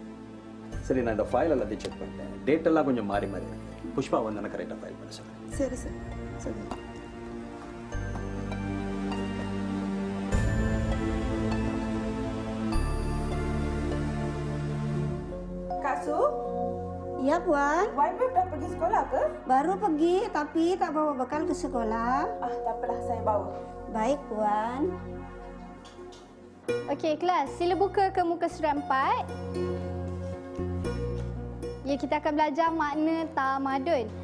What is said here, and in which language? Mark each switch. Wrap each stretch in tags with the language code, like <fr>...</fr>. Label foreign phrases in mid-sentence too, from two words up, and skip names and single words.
<ta>சரி, நான் இந்த ஃபைல் எல்லாத்தையும் செக் பண்ணிட்டேன். டேட் எல்லாம் கொஞ்சம் மாறி மாறி இருக்கு. புஷ்பா வந்து எனக்கு கரெக்டாக ஃபைல் பண்ண சொல்லுங்கள். சரி சார். சரி. Kasu,</ta> <ms>Ya Puan, Wife dah pergi sekolah ke? baru pergi tapi tak bawa bekal ke sekolah. Tak apalah, saya bawa. Baik Puan. Okey kelas, sila buka ke muka surat 4. Ya, kita akan belajar makna tamadun.</ms>